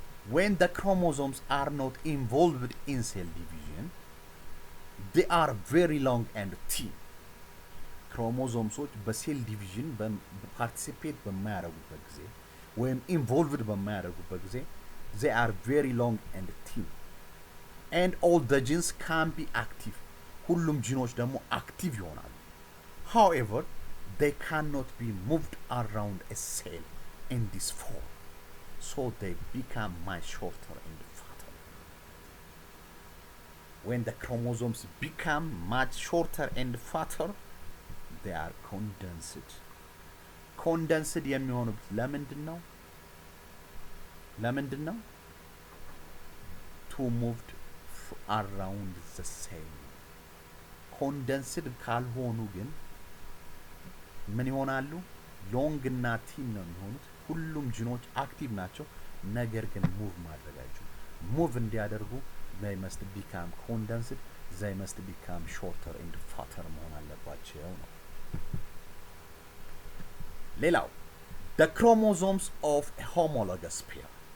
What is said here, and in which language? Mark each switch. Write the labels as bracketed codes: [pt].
[en] when the chromosomes are not involved in cell division, they are very long and thin. [am] ክሮሞዞምሶች በሴል ዲቪዥን ፓርቲሲፔት በማያደርጉበት ጊዜ ወይም ኢንቮልቭድ በማያደርጉበት ጊዜ [en] they are very long and thin. And all the genes can be active. [am] ሁሉም ጂኖች ደግሞ አክቲቭ ይሆናሉ. [en] However, they cannot be moved around a cell in this form. So they become much shorter and fatter. When the chromosomes become much shorter and fatter, they are condensed. [am] Condensed የሚሆኑት ለምንድን ነው? [en] To moved around the cell. [am] Condensed ካልሆኑ ግን ምን ይሆናሉ? ሎንግ እና ቲን ነው የሚሆኑት። ሁሉም ጂኖች አክቲቭ ናቸው፣ ነገር ግን ሙቭ ማድረጋቸው ሙቭ እንዲያደርጉ [en] they must become condensed, they must become shorter and fatter [am] መሆን አለባቸው ነው። ሌላው [en] the chromosomes of a homologous pair.